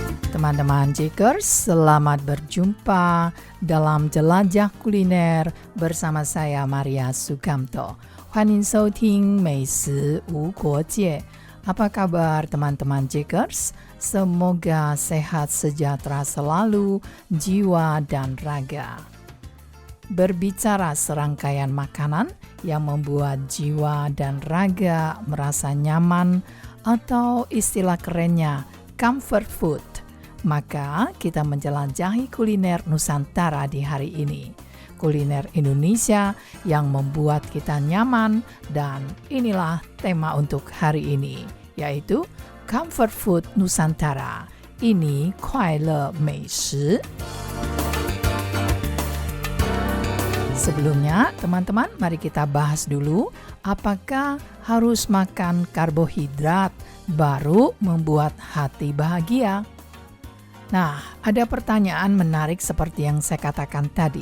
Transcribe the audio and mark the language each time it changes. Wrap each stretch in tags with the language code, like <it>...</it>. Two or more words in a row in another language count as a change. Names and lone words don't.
<id>Teman-teman Jakers, selamat berjumpa dalam Jelajah Kuliner bersama saya Maria Sukamto.</id> <zh>欢迎收听美食无国界.</zh> <id>Apa kabar teman-teman Jakers? Semoga sehat sejahtera selalu, jiwa dan raga. Berbicara serangkaian makanan yang membuat jiwa dan raga merasa nyaman atau istilah kerennya</id> <en>comfort food.</en> <id>Maka kita menjelajahi kuliner Nusantara di hari ini. Kuliner Indonesia yang membuat kita nyaman, dan inilah tema untuk hari ini, yaitu</id> <en>comfort food</en> <id>Nusantara.</id> <zh>Ini 快乐美食.</zh> <id>Sebelumnya, teman-teman, mari kita bahas dulu apakah harus makan karbohidrat baru membuat hati bahagia. Nah, ada pertanyaan menarik seperti yang saya katakan tadi.</id>